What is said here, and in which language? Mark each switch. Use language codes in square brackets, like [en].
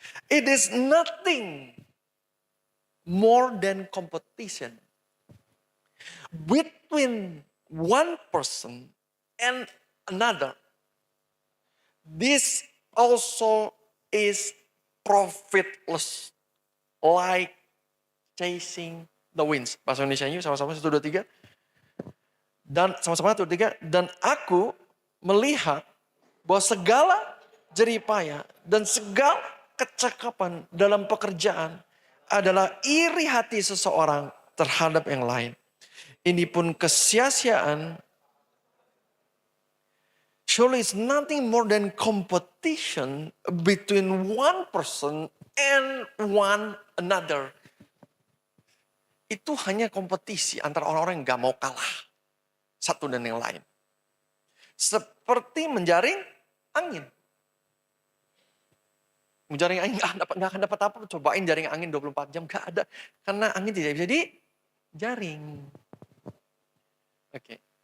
[en] It is nothing more than competition between one person and another. This also is profitless, like chasing the winds. [id] Bahasa Indonesia-nya sama-sama 1, 2, 3. Dan sama-sama 1, 2, 3. Dan aku melihat bahwa segala jeripaya dan segala kecakapan dalam pekerjaan adalah iri hati seseorang terhadap yang lain. Ini pun kesia-siaan. [en] Surely it's nothing more than competition between one person and one another. [id] itu hanya kompetisi antara orang-orang yang gak mau kalah. Satu dan yang lain. Seperti menjaring angin. Menjaring angin gak akan dapat apa, cobain jaring angin 24 jam, gak ada. Karena angin tidak bisa dijaring. Oke.